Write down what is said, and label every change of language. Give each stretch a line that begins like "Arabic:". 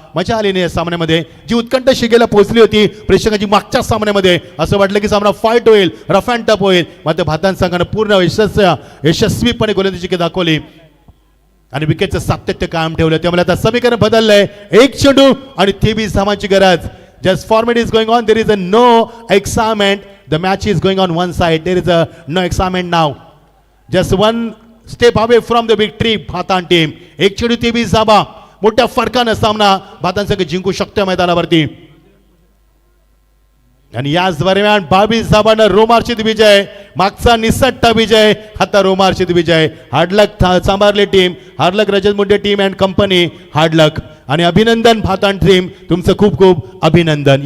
Marathi: मजा आली नाही या सामन्यामध्ये. जी उत्कंठ शिगेला पोहोचली होती प्रेक्षकांची मागच्या सामन्यामध्ये, असं वाटलं की सामना फाईट होईल, रफ अँड टफ होईल, मात्र भातान संघानं पूर्ण यशस्वीपणे गोलंदाजी दाखवली आणि विकेटचं सातत्य कायम ठेवलं. त्यामुळे आता समीकरण बदललंय. 1 चेंडू आणि 23 धावांची गरज.
English: Just format is going on. There is a no excitement. The match is going on one side. There is a no excitement now. Just one step away from the victory.
Marathi: भातान team 1 चेंडू 23 धावा. मोठ्या फरकानं सामना भातान संघ जिंकू शकतो मैदानावरती. आणि याच दरम्यान 22 धावांना रोमार्चित विजय. मागचा निसट्टा विजय, आता रोमार्चित विजय. हार्डलक चांभारली team, हार्डलक Rajat Munde team and company, हार्डलक आणि अभिनंदन भातान टीम, तुमचं खूप खूप अभिनंदन.